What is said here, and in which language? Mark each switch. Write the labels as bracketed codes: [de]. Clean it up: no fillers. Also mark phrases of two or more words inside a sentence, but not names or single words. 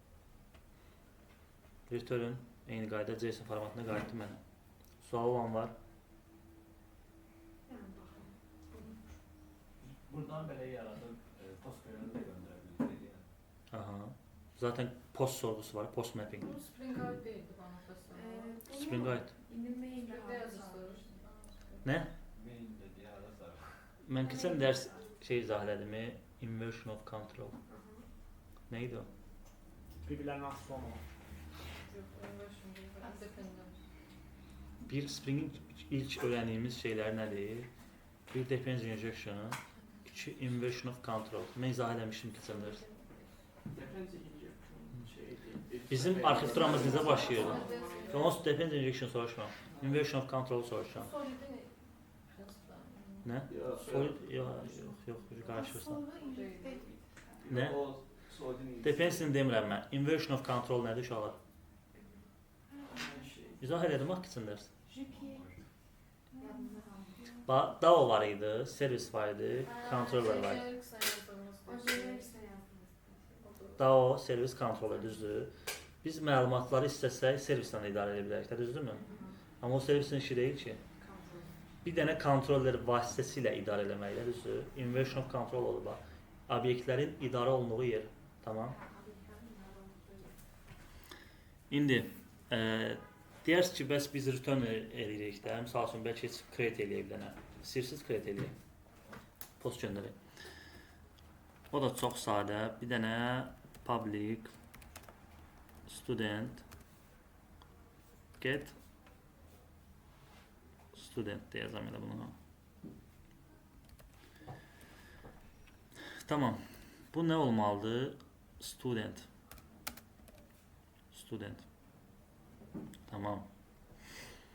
[az] Return eyni qayda JSON formatına qayıtdı mənə. Sual olan var. Buradan belə yaradıb post görünümü də göndərə bilirsiniz. Aha. [tr] Zaten post sorgusu var, [en] post mapping. [tr] Bu Spring Guide değildi bana mesela. Spring Guide. [az] İndi mail Spring'de yazısı. Nə? Benim də deyərdə sarı. Mən keçən dərs izah elədim. [en] Inversion of control. [tr] Neydi o? Birbirlerine asıl olmamak. [az] Bir Spring'in ilk öyrəndiyimiz şeylər nədir? Bir [en] depends injection, [az] 2 [en] inversion of control. [az] Mən izah eləmişdim keçən dərs. Bizim arxitekturamız necə başlayırdı? Onsuz [en] depends injection [az] soruşmam. [en] Inversion of control [az] soruşam. Nə? Yox, qarışırsan. Nə? Depends-in demirəm mən. [en] Inversion of control [az] nədir uşaqlar? İzah elədim bax keçən dərs. DAO var idi, servis var idi, controller var idi. DAO, servis controller düzdür. Biz məlumatları istəsək servislə idarə edə bilərik, düzdürmü? Amma o servisin işi deyil ki. Bir dənə kontroller vasitəsilə idarə eləməklə, düzdür? [en] Inversion of control [az] olur bax. Obyektlərin idarə olunduğu yer. Tamam. İndi deyərsiniz ki, bəs biz return eləyirik də, misal üçün bəlkə heç create eləyə bilənə. İstəyirsiniz create eləyək. Post göndərək. O da çox sadə. Bir dənə [en] public student get student [az] deyəcəm elə bunu. Tamam. Bu nə olmalıdır? Student. Tamam.